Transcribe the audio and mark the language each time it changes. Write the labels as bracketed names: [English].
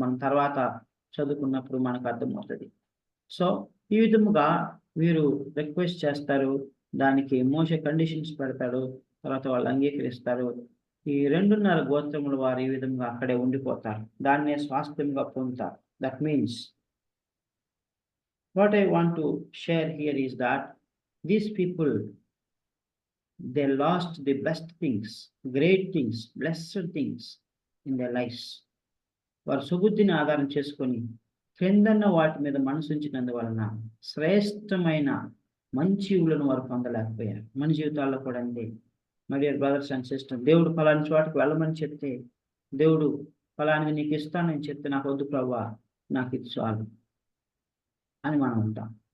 [Telugu] మనం తర్వాత చదువుకున్నప్పుడు మనకు అర్థమవుతుంది. సో ఈ విధముగా వీరు రిక్వెస్ట్ చేస్తారు, దానికి మోషే కండిషన్స్ పెడతాడు, తర్వాత వాళ్ళు అంగీకరిస్తారు. ఈ 2.5 గోత్రముల వారు ఈ విధంగా అక్కడే ఉండిపోతారు, దాన్నే స్వాస్థ్యంగా పొందుతారు. [English] That means what I want to share here is that these people, they lost the best things, great things, blessed things in their lives. [Telugu] వారు సుబుద్ధిని ఆధారం చేసుకొని క్రిందన్న వాటి మీద మనసు ఉంచినందువలన శ్రేష్టమైన మంచి ఊళ్ళను వారు పొందలేకపోయారు. మన జీవితాల్లో కూడా అంతే. [English] my dear brothers and sisters, [Telugu] దేవుడు ఫలాని చోటకు వెళ్ళమని చెప్తే, దేవుడు ఫలానికి నీకు ఇస్తానని చెప్తే, నాకు వద్దు ప్రభువా, నాకు ఇది చాలు. అని మనం ఉంటాం.